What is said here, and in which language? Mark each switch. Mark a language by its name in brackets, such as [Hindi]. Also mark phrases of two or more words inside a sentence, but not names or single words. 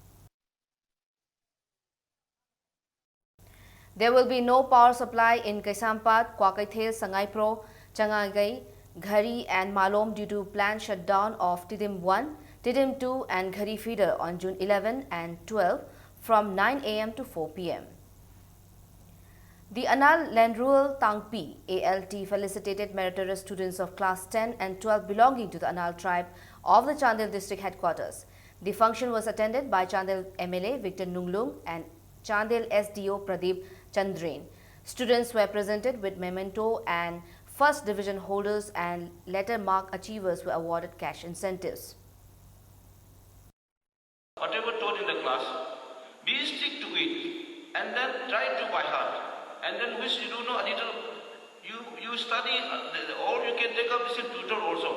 [English] There will be no power supply in Kaisampat, Kwakaithel, Sangaipro, Changagai, Ghari and Malom due to planned shutdown of Tidim 1, Tidim 2 and Ghari feeder on June 11 and 12 from 9 am to 4 pm. The Anal Landrual Tangpi ALT felicitated meritorious students of class 10 and 12 belonging to the Anal tribe of the Chandel district headquarters. The function was attended by Chandel MLA Victor Nunglung and Chandel SDO Pradeep Chandren. Students were presented with memento and first division holders and letter mark achievers were awarded cash incentives. Whatever taught in the class, be stick to it and then try to by heart. And then which you do know a little, you study, or you can take up this tutor also.